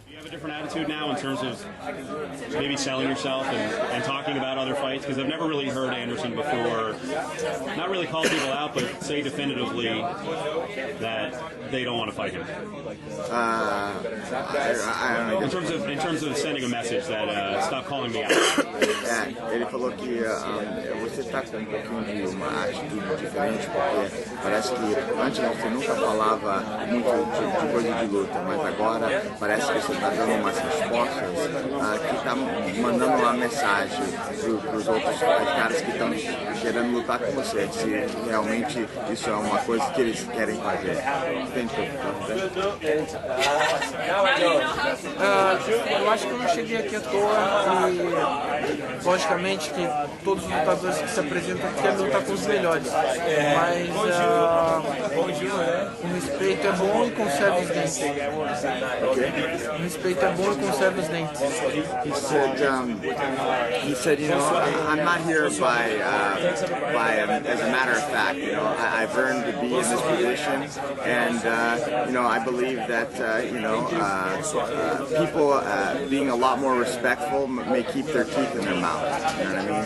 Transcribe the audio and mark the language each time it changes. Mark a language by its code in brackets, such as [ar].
[en] Do you have a different attitude now in terms of maybe selling yourself and talking about other fights? Because I've never really heard Anderson before, not really call people out, but say definitively that they don't want to fight him. I don't know. In terms of sending a message that stop calling me out. [pt] Ele falou que você está com um pouquinho de uma atitude diferente, porque parece que antes você nunca falava muito de coisa de luta, mas agora parece que você está dando umas respostas que está mandando uma mensagem para os outros caras que estão querendo lutar com você, se realmente isso é uma coisa que eles querem fazer. Entende o que eu estou Eu acho que eu não cheguei aqui à toa e, logicamente, que todos os lutadores que se apresentam aqui querem lutar com os melhores. Mas o respeito é bom e conserva os dentes. O respeito é bom e conserva os dentes. [en] He said, you know, I'm not here by as a matter of fact. You know, I've earned to be in this position, and you know, I believe that you know, people being a lot more respectful may keep their teeth in their mouth. You know what I mean?